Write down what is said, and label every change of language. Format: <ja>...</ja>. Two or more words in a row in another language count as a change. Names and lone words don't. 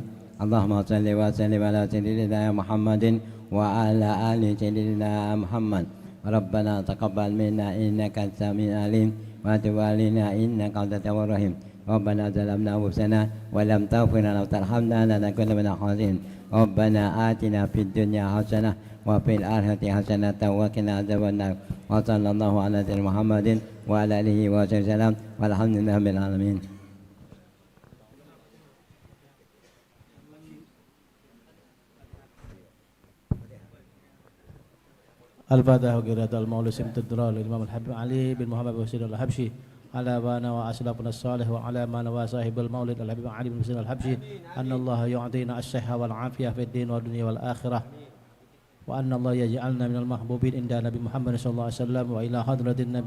<ar>اللهم صل وسلم على سيدنا محمد وعلى آل سيدنا محمد. ربنا تقبل منا إنك أنت السميع العليم وتب علينا إنك أنت التواب الرحيم. ربنا ظلمنا أنفسنا ولم تغفر لنا وترحمنا لنكونن من الخاسرين. ربنا آتنا في الدنيا حسنة وفي الآخرة حسنة وقنا عذاب النار. وصلى الله على سيدنا محمد وعلى آله وسلم والحمد لله رب العالمين. الفاتحة وقراءة المولى سمت الدرار للإمام الحبيب علي بن محمد وسير الحبشي على بانا وأسلافنا الصالح وعلى ما نوى صاحب المولد الحبيب علي بن وسير الحبشي أن الله يعطينا الصحة والعافية في الدين والدنيا والآخرة، وأن الله يجعلنا من المحبوبين عند نبي محمد صلى الله عليه وسلم وإلى حضرة النبي.</ar>